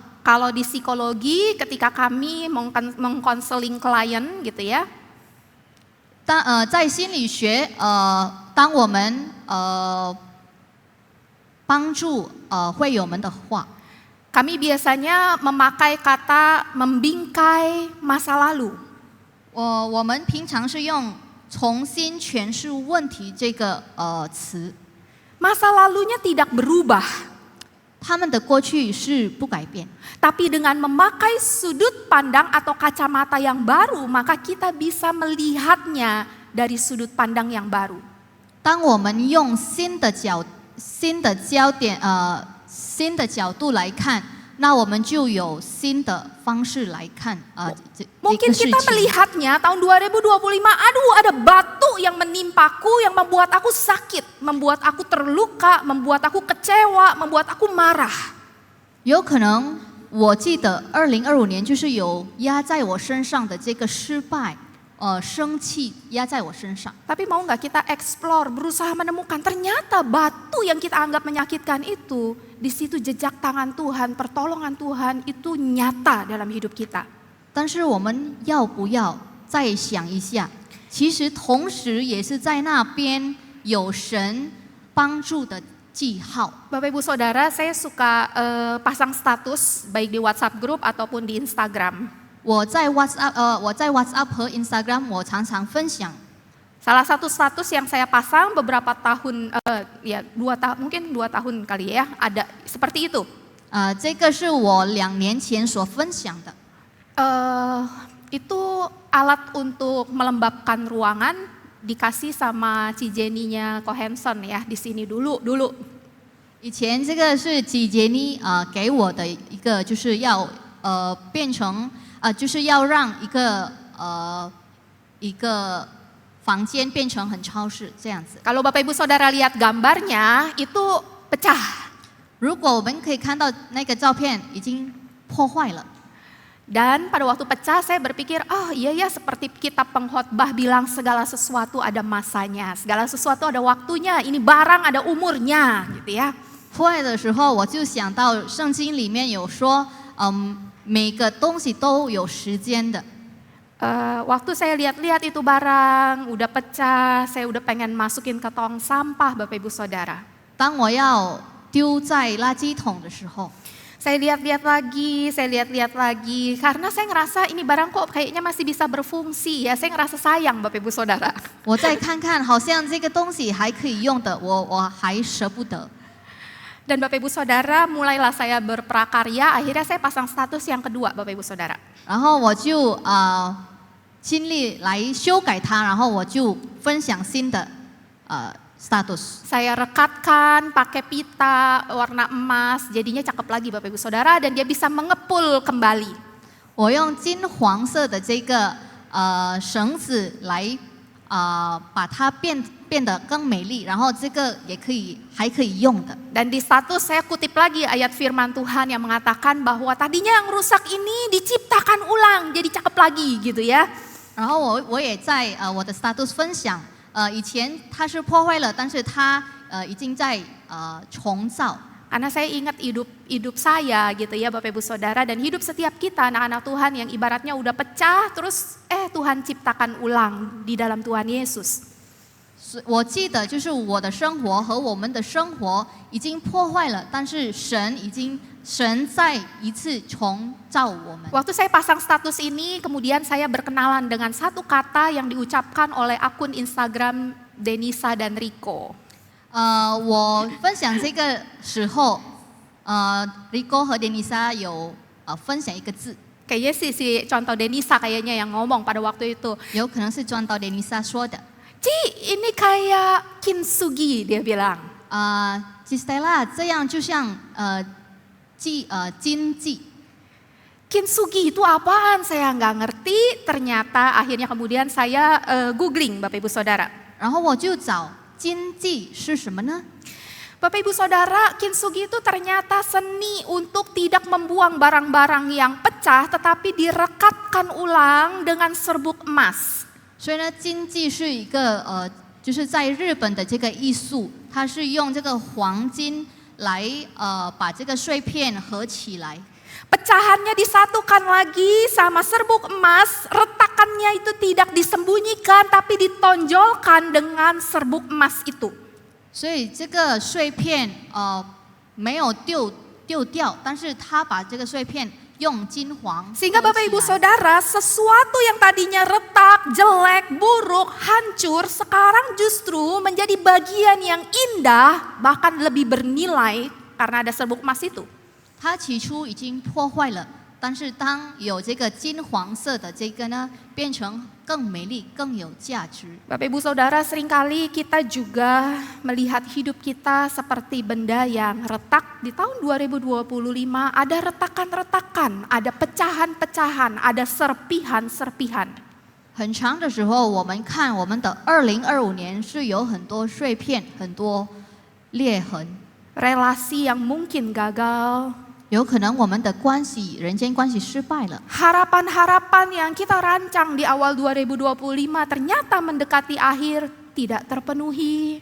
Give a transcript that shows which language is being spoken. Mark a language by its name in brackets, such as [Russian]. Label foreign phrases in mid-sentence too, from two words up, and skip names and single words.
[Indonesian] Kalau di psikologi ketika kami mengkonseling klien gitu ya, [Chinese] 在心理学，当我们帮助会友们的话， [Indonesian] kami biasanya memakai kata membingkai masa lalu. [Chinese] 我们平常是用重新诠释问题这个词。 [Indonesian] Masa lalunya tidak berubah, [Chinese] 他们的过去是不改变， [Indonesian] tapi dengan memakai sudut pandang atau kacamata yang baru, maka kita bisa melihatnya dari sudut pandang yang baru. [Chinese] 当我们用新的角度来看，那我们就有新的方式来看这 [Indonesian] Mungkin [Chinese] 个事 [Indonesian] kita [Chinese] 情。 [Indonesian] melihatnya tahun 2025, aduh ada batu yang menimpaku yang membuat aku sakit, membuat aku terluka, membuat aku kecewa, membuat aku marah. [Chinese] 有可能我记得2025年就是有压在我身上的这个失败，生气压在我身上。 [Indonesian] Tapi mau nggak kita explore, berusaha menemukan ternyata batu yang kita anggap menyakitkan itu, di situ jejak tangan Tuhan, pertolongan Tuhan itu nyata dalam hidup kita. [Chinese] 但是我们要不要再想一下，其实同时也是在那边有神帮助的记号。 [Indonesian] Bapak Ibu Saudara, saya suka pasang status baik di WhatsApp group ataupun di Instagram. [Chinese] 我在 WhatsApp 和 Instagram 我常常分享。 [Indonesian] Salah satu status yang saya pasang beberapa tahun, mungkin 2 tahun kali ya, ada seperti itu. [Chinese] 这个是我2年前所分享的。 [Indonesian] Itu alat untuk melembabkan ruangan dikasih sama Cijeninya Kohenson ya di sini dulu. [Chinese] 以前这个是吉杰尼给我的一个，就是要变成就是要让一个房间变成很超市这样子。 [Indonesian] Kalau Bapak Ibu Saudara lihat gambarnya itu pecah. [Chinese] 如果我们可以看到那个照片已经破坏了。 [Indonesian] Dan pada waktu pecah saya berpikir, oh iya ya seperti kitab pengkhotbah bilang segala sesuatu ada masanya, segala sesuatu ada waktunya, ini barang ada umurnya gitu ya. [Chinese] 破坏的时候，我就想到圣经里面有说，每个东西都有时间的。 [Indonesian] Waktu saya lihat-lihat itu barang udah pecah, saya udah pengen masukin ke tong sampah Bapak Ibu Saudara. [Chinese] 当我要丢在垃圾桶的时候， [Indonesian] Saya lihat-lihat lagi, karena saya ngerasa ini barang kok kayaknya masih bisa berfungsi ya, saya ngerasa sayang Bapak Ibu Saudara. [Chinese] 我再看看，好像这个东西还可以用的，我还舍不得。 [Indonesian] Dan Bapak Ibu Saudara, mulailah saya berprakarya, akhirnya saya pasang status yang kedua Bapak Ibu Saudara. [Chinese] 然后我就尽力来修改它，然后我就分享新的 status。 [Indonesian] Saya rekatkan pakai pita warna emas, jadinya cakep lagi Bapak Ibu Saudara, dan dia bisa mengepul kembali. [Chinese] 我用金黄色的这个绳子来把它变得更美丽，然后这个还可以用的。 [Indonesian] Dan di status saya kutip lagi ayat firman Tuhan yang mengatakan bahwa tadinya yang rusak ini diciptakan ulang, jadi cakep lagi gitu ya. [Chinese] 然后我也在我的 status 分享，以前它是破坏了，但是它已经在重造。 [Indonesian] Karena saya ingat hidup saya gitu ya Bapak Ibu Saudara, dan hidup setiap kita anak-anak Tuhan yang ibaratnya udah pecah terus Tuhan ciptakan ulang di dalam Tuhan Yesus. [Chinese] 我记得就是我的生活和我们的生活已经破坏了，但是神再一次重造我们。 [Indonesian] Waktu saya pasang status ini, kemudian saya berkenalan dengan satu kata yang diucapkan oleh akun Instagram Denisa dan Rico. [Chinese] 我分享这个时候，Rico 和 Denisa 有分享一个字， [Indonesian] Kayaknya si contoh Denisa kayaknya yang ngomong pada waktu itu. [Chinese] 有可能是转到 Denisa 说的。 [Indonesian] Ci, ini kayak kintsugi, dia bilang. [Chinese] Stella 这样就像金记。 [Indonesian] Kintsugi itu apaan? Saya nggak ngerti. Ternyata akhirnya kemudian saya googling Bapak Ibu Saudara. [Chinese] 然后我就找金记是什么呢？ [Indonesian] Bapak Ibu Saudara, kintsugi itu ternyata seni untuk tidak membuang barang-barang yang pecah, tetapi direkatkan ulang dengan serbuk emas. [Chinese] 所以呢，金记是一个就是在日本的这个艺术， 它是用这个黄金来把这个碎片合起来。 [Indonesian] Pecahannya disatukan lagi sama serbuk emas, retakannya itu tidak disembunyikan tapi ditonjolkan dengan serbuk emas itu. [Chinese] 所以这个碎片没有丢掉，但是他把这个碎片用金黄 [Indonesian] Sehingga [Chinese] 合 [Indonesian] Bapak [Chinese] 起 [Indonesian] Ibu [Chinese] 来。 [Indonesian] Saudara, sesuatu yang tadinya retak, jelek, buruk, hancur, sekarang justru menjadi bagian yang indah, bahkan lebih bernilai karena ada serbuk emas itu. [Chinese] 它起初已经破坏了，但是当有这个金黄色的这个呢，变成更美丽、更有价值。 [Indonesian] Bapak Ibu Saudara, seringkali kita juga melihat hidup kita seperti benda yang retak. Di tahun 2025 ada retakan-retakan, ada pecahan-pecahan, ada serpihan-serpihan. [Chinese] 很长的时候，我们看我们的2025年是有很多碎片、很多裂痕， [Indonesian] Relasi yang mungkin gagal, [Chinese] 有可能我们的关系、人间关系失败了。 [Indonesian] harapan-harapan yang kita rancang di awal 2025 ternyata mendekati akhir tidak terpenuhi.